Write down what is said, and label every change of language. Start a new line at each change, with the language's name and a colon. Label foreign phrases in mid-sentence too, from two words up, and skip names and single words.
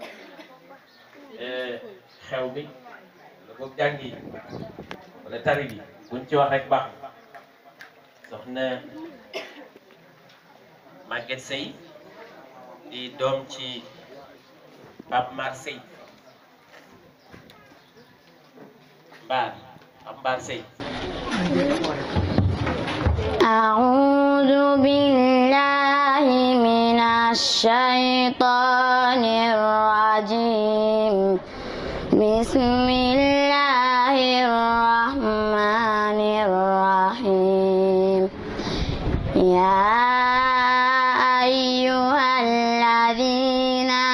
Wolof: xew bi la ko jàngi wala tari bi buñ ci wax rek baax soxna Maguette Sey di doom ci Pape Mar Sey Pape Mar Sey.
Arabic: أعوذ بالله من الشيطان الرجيم بسم الله الرحمن الرحيم يا أيها الذين